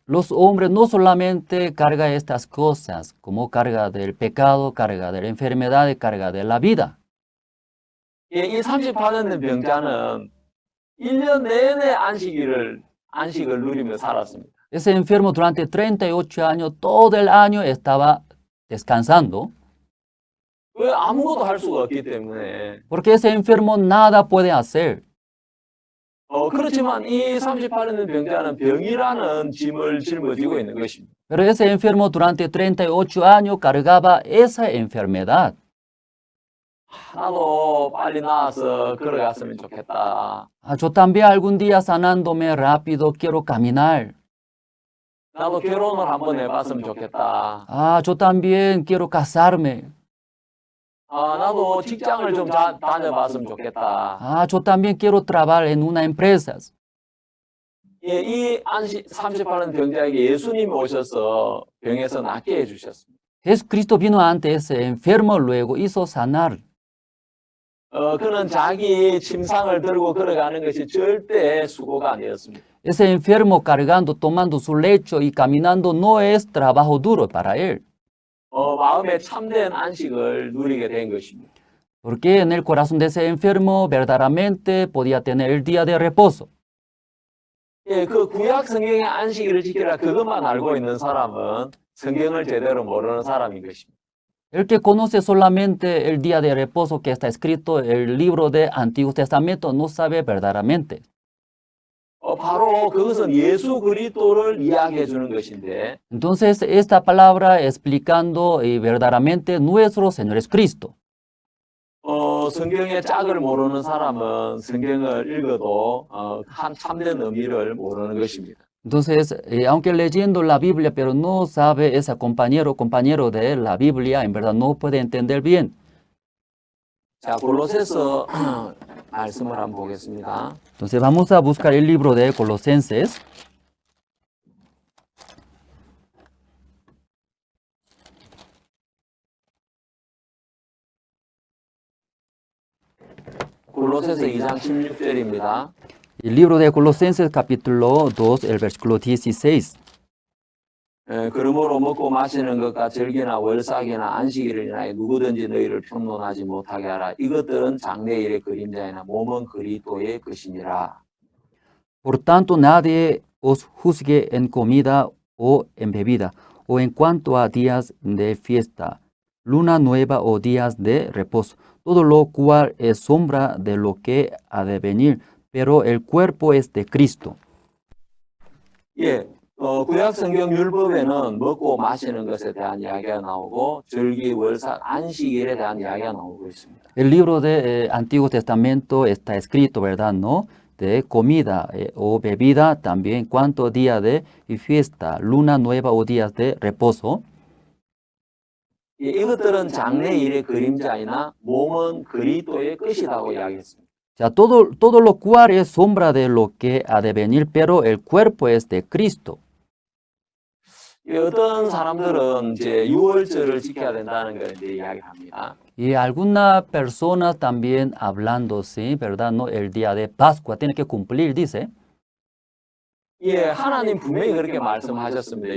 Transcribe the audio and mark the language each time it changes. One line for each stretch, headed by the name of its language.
Spanish: Los hombres no solamente cargan estas cosas, como carga del pecado, carga de la enfermedad, carga de la vida.
Korean: 예, 이 38년 된 병자는 1년 내내 안식을 누리며 살았습니다.
Spanish: Ese enfermo durante 38 años, todo el año estaba descansando.
Korean: 왜 아무것도 할 수가 없기 때문에.
Spanish: Porque ese enfermo nada puede hacer.
Korean: 그렇지만 이 38년 된 병자는 병이라는 짐을 짊어지고 있는 것입니다.
Spanish: Pero ese enfermo durante 38 años cargaba esa enfermedad.
Korean: 나도 빨리 나아서 걸어갔으면 좋겠다.
Spanish: Yo también algún día sanándome rápido quiero caminar.
Korean: 나도 결혼을 한번 해봤으면 좋겠다.
Spanish: Yo también quiero casarme.
Korean: 나도 직장을 좀 다녀봤으면 좋겠다.
Spanish: Yo también quiero trabajar en una empresa.
Korean: 예, 이 38년 병자에게 예수님이 오셔서 병에서 낫게 해주셨습니다.
Spanish: Jesucristo vino ante ese enfermo, luego hizo sanar.
Korean: 그는 자기 침상을 들고 걸어가는 것이 절대 수고가 아니었습니다.
Spanish: Ese enfermo cargando, tomando su lecho y caminando no es trabajo duro para él.
Korean: 마음에 참된 안식을 누리게 된 것입니다.
Spanish: Porque en el corazón de ese enfermo verdaderamente podía tener el día de reposo.
Korean: 예, 그 구약 성경의 안식일을 지키라 그것만 알고 있는 사람은 성경을 제대로 모르는 사람인 것입니다.
Spanish: El que conoce solamente el día de reposo que está escrito en el libro de Antiguo Testamento no sabe verdaderamente.
Korean: 바로 그것은 예수 그리스도를 이야기해 주는 것인데.
Spanish: Entonces esta palabra explicando verdaderamente nuestro Señor es Cristo.
Korean: 성경의 짝을 모르는 사람은 성경을 읽어도 참된 의미를 모르는 것입니다.
Spanish: Entonces, aunque leyendo la Biblia, pero no sabe ese compañero de la Biblia, en verdad no puede entender bien.
Korean: 자, 골로새서 말씀을 한번 보겠습니다.
Spanish: Entonces vamos a buscar el libro de Colosenses.
Korean: 골로새서 2장 16절입니다.
Spanish: El libro de Colosenses capítulo 2, el versículo 16.
Korean: 그러므로 먹고 마시는 것과 절기나 월삭이나 안식일을 인하여 누구든지 너희를 평론하지 못하게 하라. 이것들은 장래일의 그림자이나 몸은 그리스도의 것이니라.
Spanish: Por tanto, nadie os juzgue en comida o en bebida, o en cuanto a días de fiesta, luna nueva o días de reposo, todo lo cual es sombra de lo que ha de venir, pero el cuerpo es de Cristo.
Korean: 예, 구약 성경 율법에는 먹고 마시는 것에 대한 이야기가 나오고 절기, 월삭, 안식일에 대한 이야기가 나오고 있습니다.
Spanish: El libro de Antiguo Testamento está escrito, ¿verdad? ¿No? De comida o bebida, también cuanto día de fiesta, luna nueva o días de reposo.
Korean: 예, 이것들은 장래일의 그림자이나 몸은 그리스도의 것이라고 이야기했습니다.
Spanish: O sea, todo lo cual es sombra de lo que ha de venir, pero el cuerpo es de Cristo.
Korean: 예, 어떤 사람들은 이제 유월절을 지켜야 된다는 걸 이제 이야기합니다.
Spanish: Y algunas personas también hablando, sí, ¿verdad? ¿No? El día de Pascua tiene que cumplir, dice.
Korean: 예, 하나님 분명히 그렇게 말씀하셨습니다.